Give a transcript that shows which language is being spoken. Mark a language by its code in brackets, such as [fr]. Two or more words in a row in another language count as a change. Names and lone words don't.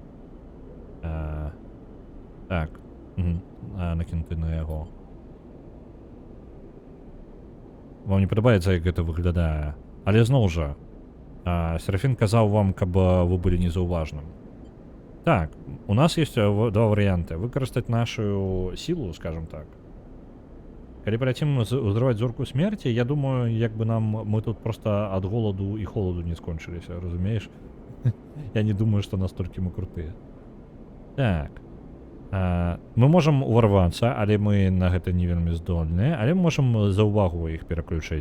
[be] Так, накінутыя на яго. Вам не падабаецца, як гэта выглядае. Але зноў жа, Серафін казаў вам, каб вы былі незаўважным. [ru] Так, у нас есть два варианта. [be] Выкарыстаць нашу силу, скажем так. Калі паляцім узрываць зорку смерти, я думаю, як бы мы тут просто ад голаду і холаду не скончыліся, разумееш? Я не думаю, што настолькі мы крутыя. Так. Мы можам уварвацца, але мы на гэта не вельмі здольныя, але мы можам за ўвагу іх пераключыць.